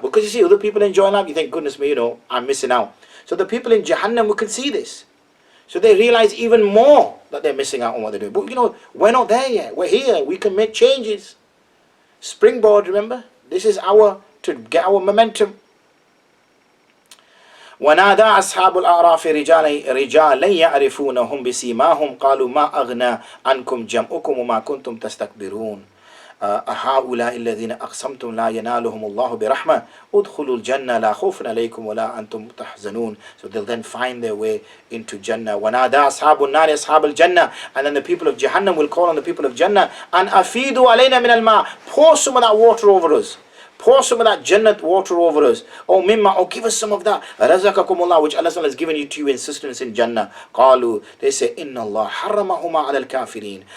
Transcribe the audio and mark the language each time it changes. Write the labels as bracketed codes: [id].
[en] Because you see other people enjoying life, you think, goodness me, I'm missing out. So the people in Jahannam will can see this. So they realize even more that they're missing out on what they're doing. But we're not there yet. We're here. We can make changes. Springboard, remember? This is to get our momentum. [ar] ونادى أصحاب الأعراف رجالا يعرفونهم بسيماهم قالوا ما أغنى عنكم جمعكم وما كنتم تستكبرون هؤلاء الذين أقسمتم لا ينالهم الله برحمة ادخلوا الجنة لا خوف عليكم ولا أنتم تحزنون. [en] So they'll then find their way into Jannah. [ar] ونادى أصحاب النار أصحاب الجنة, [en] and then the people of Jahannam will call on the people of Jannah, and [ar] أفيدوا علينا من الماء, [en] pour some of that water over us. Pour some of that Jannat water over us. Oh, mimma, give us some of that. Razaqakumullah, which Allah has given you to you in sustenance in Jannah. Qalu, they say, [ar] Inna Allah haramahuma ala al-kafirin.